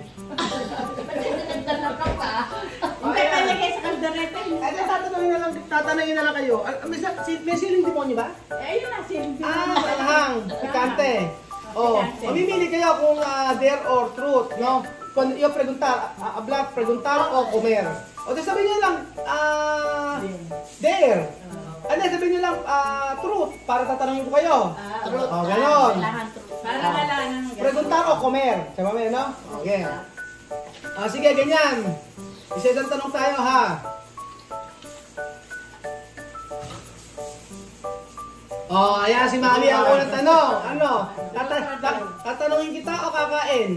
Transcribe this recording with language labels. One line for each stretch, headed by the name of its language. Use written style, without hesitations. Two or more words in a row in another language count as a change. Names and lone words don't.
Filipino: Nagdala ka pa. Hindi talagay sa kaldereta. Tatanungin na lang kayo. May siling demonyo ba? Ayun na, siling demonyo. Malahang. Pikante. Mamimili kayo kung
English: dare or truth,
Filipino: no?
Chavacano: Kung iyo preguntar, hablar, preguntar o comer.
Filipino: O di sabihin niyo lang, dare. Ano, sabihin niyo lang, truth, para tatanungin ko kayo. Truth. Ganon. Para malaman.
Chavacano: Preguntar o comer.
Filipino: Sama mo, no? Okay. Sige, ganyan. Isa-isang tanong tayo, ha? Ayan si Mami ang unang tanong. Ano? Tatanungin kita o kakain?